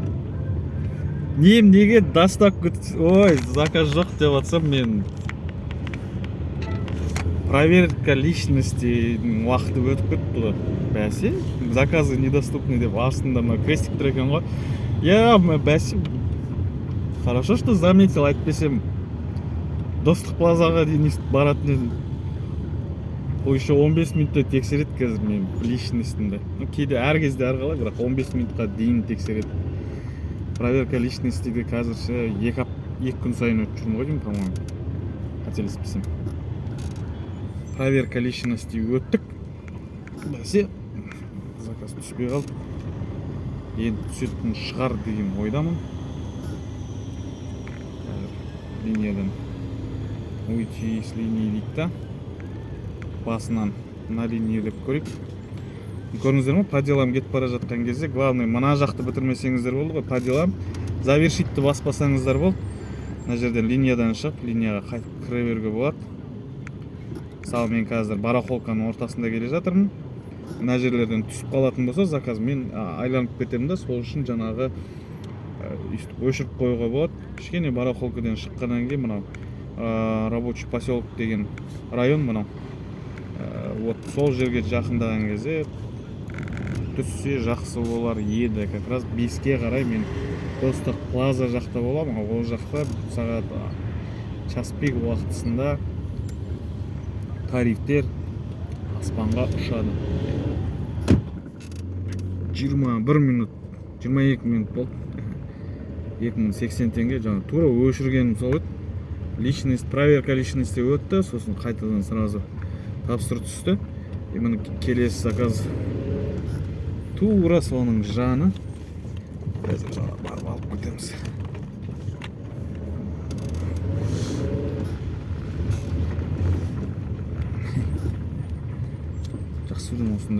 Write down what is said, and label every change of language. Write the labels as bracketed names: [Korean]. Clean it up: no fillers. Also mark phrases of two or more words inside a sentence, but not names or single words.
[Kazakh] Неге доставка... Ой, заказ жоқ деп атсам мен... [Russian] Проверка личности [Kazakh] уақыты өтіп кетті ғой. Бәсе, [Russian] заказы недоступны [Kazakh] деп астында крестик тұр екен ғой. Бәсе... [Russian] Хорошо, что заметил, [Kazakh] айтпесем Достық плазаға дейін баратын. Ол еще 15 минутта тексереді қазір мен личностімді. Кейде әр кезде әрқалай, бірақ 15 минутқа дейін тексереді. [Russian] Проверка личностиді [Kazakh] қазірше 2 күн сайын өтіп жүрмін ғой деймін, по-моему. Қателеспесем. [Russian] Проверка личности өттік. [Kazakh] Бәсе, заказ түспей қалды. Енді түсетін шығар деген ойдамын. [Russian] Линиядан уйти с линии ликта. [Kazakh] Басынан [Russian] на линии [Kazakh] деп көрейік. Көріңіздер ме, [Russian] по делам [Kazakh] кетіп бара жатқан кезде, главный мына жақты бітірмесеңіздер болды ғой, [Russian] по делам. [Kazakh] Завершитті баспасаңыздар болды. Мына жерден линиядан шығып, линияға қайтып кіре беруге болады. Мысалы, мен қазір барахолканың ортасында келе жатырмын. Мына жерлерден түсіп қалатын болса, заказ мен айланып кетемін да, сол үшін жаңағы өшіріп қоюға болады. Кішкене барахолкадан шыққаннан кейін мынау [Russian] рабочий поселок [Kazakh] деген район мынау. Вот сол жерге жақындаған кезде түссе жақсы болар еді. [Russian] Как раз [Kazakh] 5-ке қарай мен Достық плаза жақта боламын. Ол жақта сағат [Russian] час пик [Kazakh] уақытысында тарифтер аспанға ұшады. 21 минут, 22 минут болды. 2080 теңге, жаңа тура өшіргенім сол еді. [Russian] Личность, проверка личности [Kazakh] өтті, сосын қайтадан сразу тапсырыс түсті. Міне келесі заказ тура соның жаны. Қазір барып алып кетеміз. Жақсы сөйлем осындай.